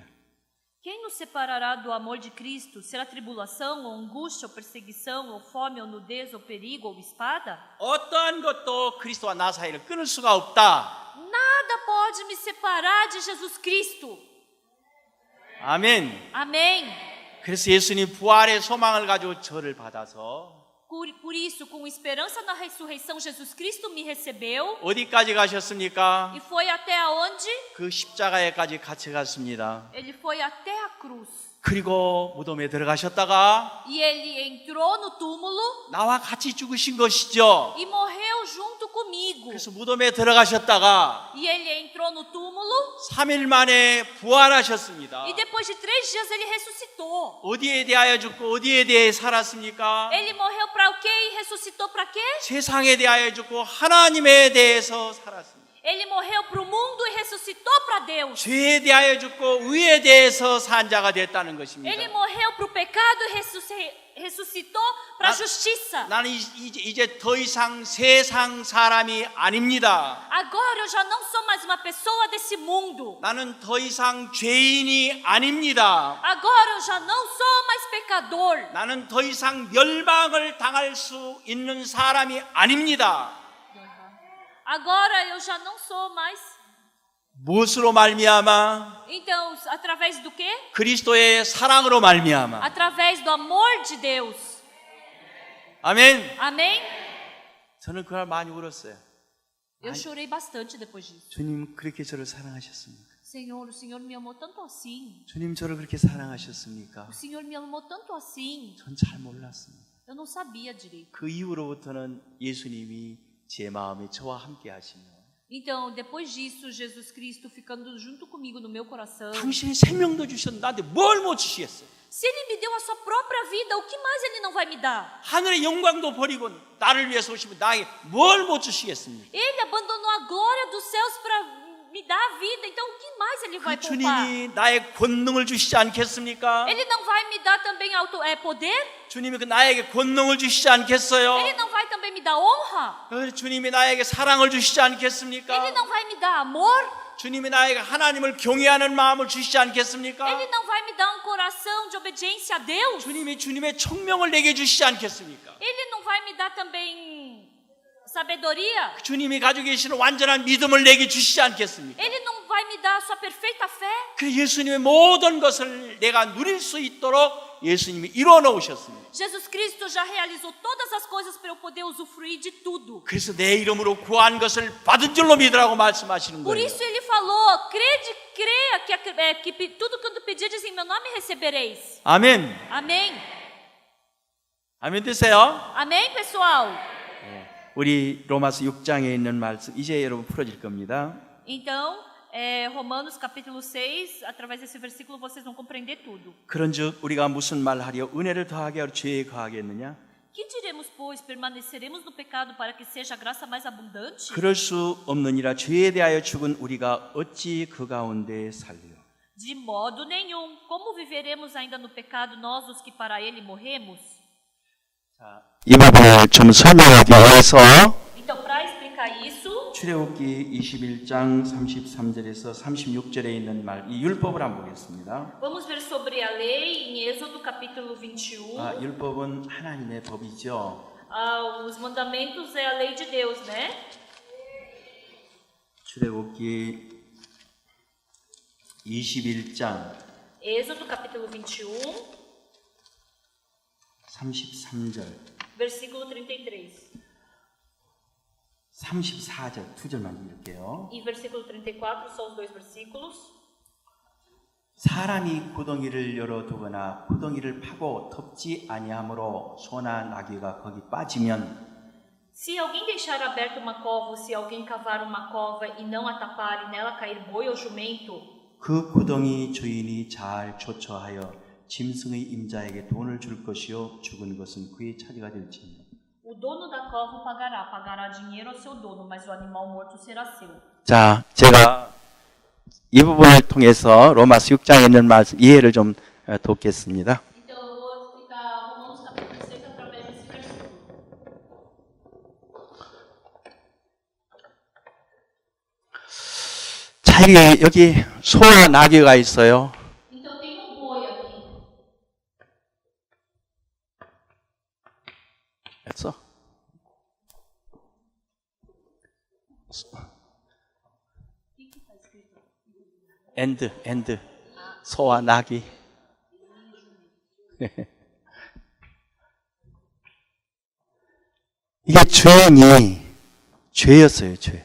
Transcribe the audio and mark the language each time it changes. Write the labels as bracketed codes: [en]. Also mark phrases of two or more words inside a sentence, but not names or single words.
[pt] Quem nos separará do amor de Cristo? Será tribulação, ou angústia, ou perseguição, ou fome, ou nudez, ou perigo, ou espada? [ko] 어떠한 것도 그리스도와 나 사이를 끊을 수가 없다. [pt] Nada pode me separar de Jesus Cristo. [ko] 아멘. [pt] Amém. [ko] 그래서 예수님 부활의 소망을 가지고 저를 받아서 [pt] Por isso, com esperança na ressurreição, Jesus Cristo me recebeu [ko] 어디까지 가셨습니까? [pt] e foi até aonde? [ko] 그 십자가에까지 같이 갔습니다. [pt] Ele foi até a cruz. [ko] 그리고 무덤에 들어가셨다가 [pt] E ele entrou no túmulo [ko] 나와 같이 죽으신 것이죠. [pt] e morreu junto comigo. [ko] 그래서 무덤에 들어가셨다가 [pt] E ele entrou no túmulo [ko] 3일 만에 부활하셨습니다. [pt] e depois de 3 dias ele ressuscitou. [ko] 어디에 대하여 죽고 어디에 대해 살았습니까? [pt] Ele morreu para o quê e ressuscitou para quê? [ko] 세상에 대하여 죽고 하나님에 대해서 살았습니다. [pt] Ele morreu para o mundo e ressuscitou para Deus. [ko] 죄에 대하여 죽고 의에 대해서 산 자가 됐다는 것입니다. [pt] Ele morreu para o pecado e ressuscitou para a justiça. [ko] 나는 이제 더 이상 세상 사람이 아닙니다. [pt] Agora eu já não sou mais uma pessoa desse mundo. [ko] 나는 더 이상 죄인이 아닙니다. [pt] Agora eu já não sou mais pecador. [ko] 나는 더 이상 멸망을 당할 수 있는 사람이 아닙니다. [pt] Agora eu já não sou mais. [ko] 무엇으로 말미암아? [pt] Então, através do quê? [ko] 그리스도의 사랑으로 말미암아. [pt] Através do amor de Deus. [ko] 아멘. [pt] Amém? [ko] 저는 그날 많이 울었어요. [pt] Eu chorei bastante depois disso. [ko] 주님 그렇게 저를 사랑하셨습니까? [pt] Senhor, o Senhor me amou tanto assim. [ko] 주님 저를 그렇게 사랑하셨습니까? [pt] O Senhor me amou tanto assim. [ko] 전 잘 몰랐습니다. [pt] Eu não sabia direito. [ko] 그 이후로부터는 예수님이 제 마음에 저와 함께 하시며 [pt] Então, depois disso, Jesus Cristo ficando junto comigo no meu coração. [ko] 당신의 생명도 주셨는데 나한테 뭘 못 주시겠어요? [pt] Se Ele me deu a sua própria vida, o que mais Ele não vai me dar? [ko] 하늘의 영광도 버리고 나를 위해서 오시면 나에게 뭘 못 주시겠습니까? [pt] Ele abandonou a glória dos céus para me dar a vida, então o que mais Ele vai 그 poupar? [ko] 주님이 나의 권능을 주시지 않겠습니까? [pt] Ele não vai me dar também poder? [ko] 주님이 그 나에게 권능을 주시지 않겠어요? [pt] Ele não vai também me dar honra? [ko] 주님이 나에게 사랑을 주시지 않겠습니까? [pt] Ele não vai me dar amor? [ko] 주님이 나에게 하나님을 경외하는 마음을 주시지 않겠습니까? [pt] Ele não vai me dar um coração de obediência a Deus? [ko] 주님이 주님의 총명을 내게 주시지 않겠습니까? [pt] Ele não vai me dar também sabedoria? [ko] 주님이 가지고 계시는 완전한 믿음을 내게 주시지 않겠습니까? [pt] Ele não vai me dar a sua perfeita fé? [ko] 그 예수님의 모든 것을 내가 누릴 수 있도록 예수님이 이루어 놓으셨습니다. [pt] Jesus Cristo já realizou todas as coisas para eu poder usufruir de tudo. [ko] 그래서 내 이름으로 구한 것을 받은 줄로 믿으라고 말씀하시는 [pt] Por [ko] 거예요. [pt] isso ele falou: creia que tudo que pedirdes em meu nome recebereis. [ko] 아멘. [pt] Amém? [ko] 아멘 되세요. [pt] Amém, pessoal? [ko] 우리 로마서 6장에 있는 말씀 이제 여러분 풀어질 겁니다. [pt] Então, Romanos capítulo 6, através desse versículo vocês vão compreender tudo. [ko] 그런즉 우리가 무슨 말하려 은혜를 더하게 하려 죄에 거하겠느냐? [pt] Que diremos, pois? Permaneceremos no pecado para que seja a graça mais abundante? [ko] 그럴 수 없느니라. 죄에 대하여 죽은 우리가 어찌 그 가운데 살리요? [pt] De modo nenhum. Como viveremos ainda no pecado nós os que para ele morremos? [ko] 이 부분을 좀 설명하기 위해서 [pt] Então, para explicar isso, [ko] 출애굽기 21장 33절에서 36절에 있는 말, 이 율법을 한번 보겠습니다. [pt] vamos ver sobre a lei em Êxodo capítulo 21. [ko] 율법은 하나님의 법이죠. [pt] Os mandamentos é a lei de Deus, né? [ko] 출애굽기 21장 [pt] Êxodo capítulo 21, [ko] 33절, [pt] versículo 33. [ko] 34절, 두 절만 읽을게요. [pt] E versículo 34 são os dois versículos. [ko] 사람이 구덩이를 열어두거나 구덩이를 파고 덮지 아니하므로 소나 나귀가 거기 빠지면 [pt] Se alguém deixar aberta uma cova, ou se alguém cavar uma cova e não a tapar e nela cair boi ou jumento, [ko] 그 구덩이 주인이 잘 조처하여 짐승의 임자에게 돈을 줄 것이요 죽은 것은 그의 차지가 될지니라. [pt] o dono da cova pagará dinheiro ao seu dono, mas o animal morto será seu. [ko] 자, 제가 이 부분을 통해서 로마서 6장에 있는 말씀 이해를 좀 돕겠습니다. [pt] Então eu vou explicar Romanos capítulo 6 através desse versículo. [ko] 자, 여기 소와 나귀가 있어요. [pt] Então tem boi aqui. [ko] 됐어? 엔드. 소와 나귀. 이게 주인이 죄였어요, 죄.